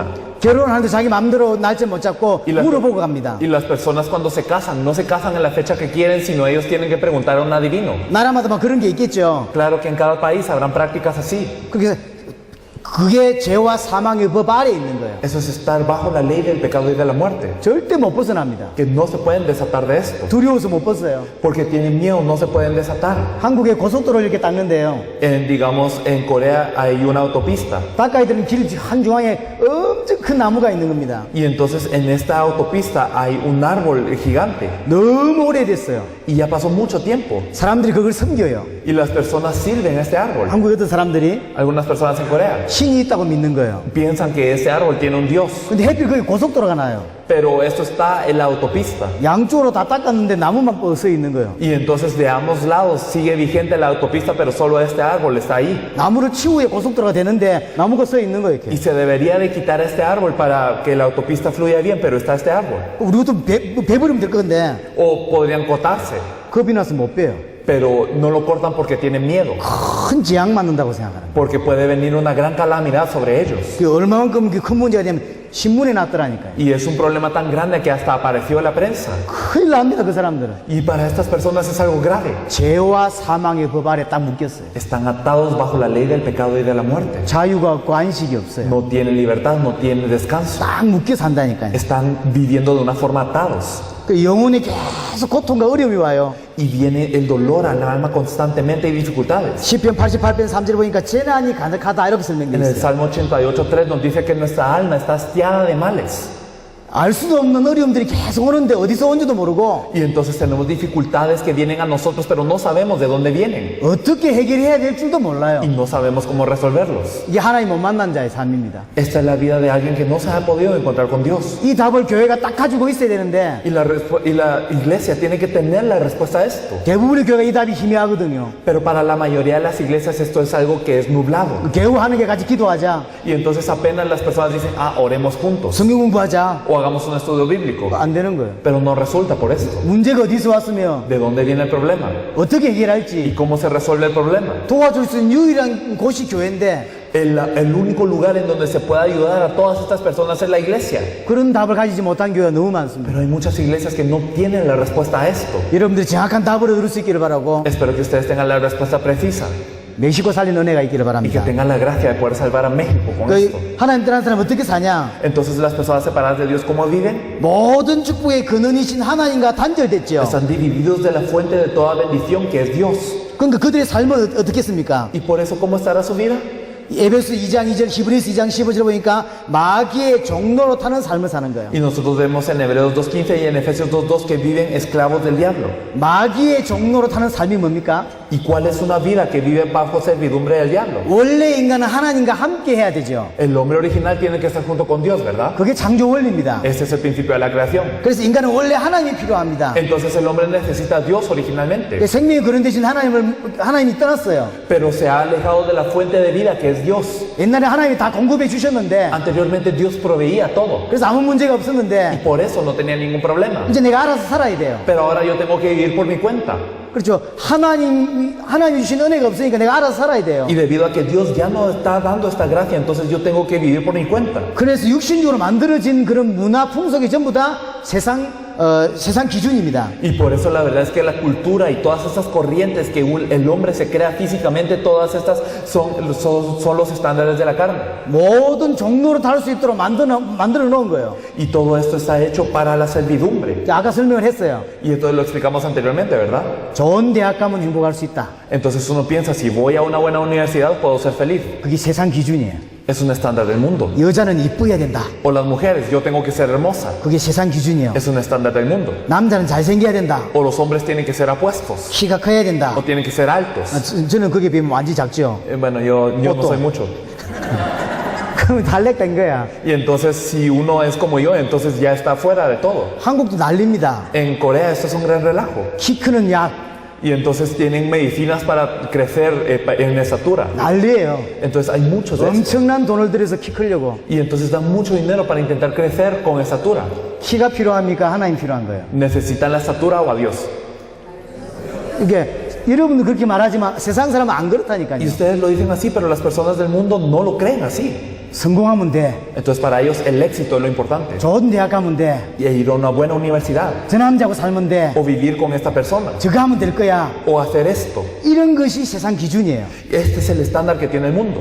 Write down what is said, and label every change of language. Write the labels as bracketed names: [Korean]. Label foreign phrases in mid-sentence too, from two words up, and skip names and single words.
[Korean] 결혼하는데 자기 마음대로 날짜 못 잡고 [Spanish] Y las, [Korean] 물어보고 갑니다. [Spanish] y las personas cuando se casan no se casan en la fecha que quieren, sino ellos tienen que preguntar a un adivino. [Korean] 나라마다 막 그런 게 있겠죠. [Spanish] Claro que en cada país habrán prácticas así. [Korean] 그게 죄와 사망의 법 아래 있는 거예요. [Spanish] Eso es estar bajo la ley del pecado y de la muerte. [Korean] 절대 못 벗어납니다. [Spanish] Que no se pueden desatar de esto. [Korean] 두려워서 못 벗어요. [Spanish] Porque tienen miedo, no se pueden desatar. [Korean] 한국에 고속도로를 이렇게 닦는데요. [Spanish] Digamos, en Corea hay una autopista. [Korean] 닦아야 되는 길 한중앙에 엄청 큰 나무가 있는 겁니다. [Spanish] Y entonces en esta autopista hay un árbol gigante. [Korean] 너무 오래됐어요. [Spanish] Y ya pasó mucho tiempo. [Korean] 사람들이 그걸 섬겨요. [Spanish] Y las personas sirven a este árbol. [Korean] 한국에 어떤 사람들이 [Spanish] Algunas personas en Corea [Korean] 신이 있다고 믿는 거예요. [Spanish] piensan que ese árbol tiene un Dios. [Korean] 근데 하필 거기 고속도로가 나요. [Spanish] Pero esto está en la autopista. [Korean] 양쪽으로 다 닦았는데 나무만 뻗어 있는 거예요. [Spanish] Y entonces de ambos lados sigue vigente la autopista, pero solo este árbol está ahí. [Korean] 나무를 치우야 고속도로가 되는데 나무가 서 있는 거예요. [Spanish] Y [Korean] 이렇게. [Spanish] se debería de quitar este árbol para que la autopista fluya bien, pero está este árbol. [Korean] 우리도 배버리면 될 건데 [Spanish] O podrían cortarse, [Korean] 겁이 나서 못 빼요. [Spanish] pero no lo cortan porque tienen miedo. [Korean] 큰 재앙 맞는다고 생각하는 거예요. [Spanish] Porque puede venir una gran calamidad sobre ellos. [Korean] 그 얼마만큼 큰 문제가 되면 신문에 났더라니까요. [Spanish] Y es un problema tan grande que hasta apareció en la prensa. [Korean] 큰일 납니다, 그 사람들은. [Spanish] Y para estas personas es algo grave. [Korean] 죄와 사망의 법 아래 딱 묶였어요. [Spanish] Están atados bajo la ley del pecado y de la muerte. [Korean] 자유가 없고 안식이 없어요. [Spanish] No tienen libertad, no tienen descanso. [Korean] 딱 묶여 산다니까요. [Spanish] Están viviendo de una forma atados. [Korean] 그 영혼에 계속 고통과 어려움이 와요. [Spanish] Y viene el dolor al alma constantemente y dificultades. [Korean] 시편 88편 3절 보니까 재난이 가득하다 이렇게 설명되어 [Spanish] En el [Korean] 있어요. [Spanish] Salmo 88:3 nos dice que nuestra alma está hastiada de males. [Korean] 알 수도 없는 어려움들이 계속 오는데 어디서 온지도 모르고 [Spanish] Y entonces tenemos dificultades que vienen a nosotros, pero no sabemos de dónde vienen. [Korean] 어떻게 해결해야 될 줄도 몰라요. [Spanish] Y no sabemos cómo resolverlos. [Korean] 이게 하나님 못 만난 자의 삶입니다. [Spanish] Esta es la vida de alguien que no se ha podido encontrar con Dios. [Korean] 이 답을 교회가 딱 가지고 있어야 되는데 [Spanish] Y la iglesia tiene que tener la respuesta a esto. [Korean] 대부분의 교회가 이 답이 희미하거든요. [Spanish] Pero para la mayoría de las iglesias esto es algo que es nublado. [Korean] 겨우 하는 게 같이 기도하자, [Spanish] Y entonces apenas las personas dicen, oremos juntos. [Korean] 성경 공부하자, [Spanish] O hagamos un estudio bíblico. [Korean] 안 되는 거예요. [Spanish] Pero no resulta por esto. [Korean] 문제가 어디서 왔으며 [Spanish] ¿De dónde viene el problema? [Korean] 어떻게 [Spanish] ¿Y [Korean] 해결할지 [Spanish] cómo se resuelve el problema? [Korean] 도와줄 수 있는 유일한 곳이 교회인데 [Spanish] El único lugar en donde se puede ayudar a todas estas personas es la iglesia. [Korean] 그런 답을 가지지 못한 교회가 너무 많습니다. [Spanish] Pero hay muchas iglesias que no tienen la respuesta a esto. [Korean] 여러분들이 정확한 답을 얻을 수 있기를 바라고 [Spanish] Espero que ustedes tengan la respuesta precisa [Korean] 멕시코 살린 은혜가 있기를 [Spanish] y que [Korean] 바랍니다. [Spanish] tengan la gracia de poder salvar a México con esto. [Korean] 그 하나님 떠난 사람 어떻게 사냐? [Spanish] Entonces las personas separadas de Dios, ¿cómo viven? [Korean] 모든 축복의 근원이신 하나님과 단절됐죠. [Spanish] Están divididos de la fuente de toda bendición que es Dios. [Korean] 그러니까 그들의 삶은 어떻게 했습니까? [Spanish] ¿Y por eso cómo estará su vida? [Korean] 에베소 2장 2절, 히브리서 2장 15절 보니까 마귀의 종로로 타는 삶을 사는 거예요. [Spanish] Y nosotros vemos en Hebreos 2:15 y en Efesios 2:2 que viven esclavos del diablo. [Korean] 마귀의 종로로 타는 삶이 뭡니까? [Spanish] ¿Y cuál es una vida que vive bajo servidumbre del diablo? [Korean] 원래 인간은 하나님과 함께 해야 되죠. [Spanish] El hombre original tiene que estar junto con Dios, ¿verdad? [Korean] 그게 창조 원리입니다. [Spanish] Este es el principio de la creación. [Korean] 그래서 인간은 원래 하나님이 필요합니다. [Spanish] Entonces el hombre necesita a Dios originalmente, [Korean] 생명의 근원 대신 하나님이 떠났어요. [Spanish] pero se ha alejado de la fuente de vida que es Dios. [Korean] 옛날에 하나님이 다 공급해 주셨는데 [Spanish] Anteriormente Dios proveía todo [Korean] 그래서 아무 문제가 [Spanish] y [Korean] 없었는데 [Spanish] por eso no tenía ningún problema. [Korean] 이제 내가 알아서 살아야 돼요. [Spanish] Pero ahora yo tengo que vivir por mi cuenta. [Korean] 그렇죠. 하나님이 주신 은혜가 없으니까 내가 알아서 살아야 돼요. [Spanish] Y debido a que Dios ya no está dando esta gracia, entonces yo tengo que vivir por mi cuenta. [Korean] 그래서 육신적으로 만들어진 그런 문화 풍속이 전부 다 세상 기준입니다. [Spanish] Y por eso la verdad es que la cultura y todas esas corrientes que el hombre se crea físicamente, todas estas son los estándares de la carne. [Korean] 모든 종로로 다룰 수 있도록 만들어 놓은 거예요. [Spanish] Y todo esto está hecho para la servidumbre. [Korean] 아까 설명을 했어요. [Spanish] Y entonces lo explicamos anteriormente, ¿verdad? [Korean] 좋은 대학 가면 행복할 수 있다. [Spanish] Entonces uno piensa, si voy a una buena universidad puedo ser feliz. [Korean] 그게 세상 기준이에요. [Spanish] es un estándar del mundo. [Korean] 여자는 이뻐야 된다. [Spanish] O las mujeres, yo tengo que ser hermosa, [Korean] 그게 세상 기준이에요. [Spanish] es un estándar del mundo. [Korean] 남자는 잘생겨야 된다. [Spanish] O los hombres tienen que ser apuestos, [Korean] 키가 커야 된다. [Spanish] o tienen que ser altos. [Korean] 저는 거기에 비하면 완전히 작죠. [Spanish] Bueno, yo no Otto. soy mucho. [Korean] 그러면 달렉된 거야. [Spanish] Y entonces si uno es como yo, entonces ya está fuera de todo. [Korean] 한국도 난립니다. [Spanish] En Corea esto es un gran relajo. [Korean] 키 크는 약 [Spanish] Y entonces tienen medicinas para crecer en estatura. [Korean] 난리예요. [Spanish] Entonces hay muchos de estos. [Korean] 엄청난 돈을 들여서 키 크려고. [Spanish] Y entonces dan mucho dinero para intentar crecer con estatura. [Korean] 키가 필요합니까? 하나님 필요한 거예요. [Spanish] ¿Necesitan la estatura o a Dios? [Korean] 이게 여러분도 그렇게 말하지만 세상 사람은 안 [Spanish] Y [Korean] 그렇다니까요. [Spanish] ustedes lo dicen así, pero las personas del mundo no lo creen así. [Korean] 성공하면 돼. [Spanish] Entonces para ellos el éxito es lo importante. [Korean] 좋은 대학 가면 돼. [Spanish] Y ir a una buena universidad. [Korean] 저 남자하고 살면 돼. [Spanish] O vivir con esta persona. [Korean] 저거 하면 될 거야. [Spanish] O hacer esto. [Korean] 이런 것이 세상 기준이에요. [Spanish] Este es el estándar que tiene el mundo.